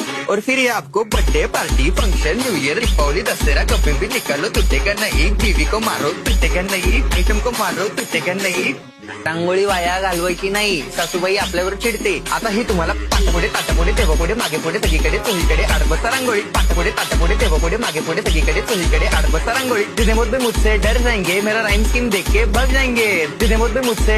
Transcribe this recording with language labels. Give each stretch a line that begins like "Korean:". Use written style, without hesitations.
Hindi: और फिर ये आपको birthday party function new year Deepawali Dussehra कभी भी निकालो टूटेगा नहीं। बीवी को मारो टूटेगा नहीं, आइटम को मारो टूटेगा नहीं।
Marathi: रांगोळी वाया घालवायची नाही, सासूबाई आपल्यावर चिडते। आता ही तुम्हाला पाठपुढे ताटापुढे तेव्हापुढे मागे पुढे सगळीकडे चोहीकडे आडबस्ता रांगोळी। पाठपुढे ताटापुढे तेव्हापुढे मागे पुढे सगळीकडे चोहीकडे आडबस्ता रांगोळी।
Hindi: जितने मुझ में मुझसे
Marathi: डर जाएंगे मेरा राइम स्कीम देख के भाग जाएंगे। जितने मुझ में मुझसे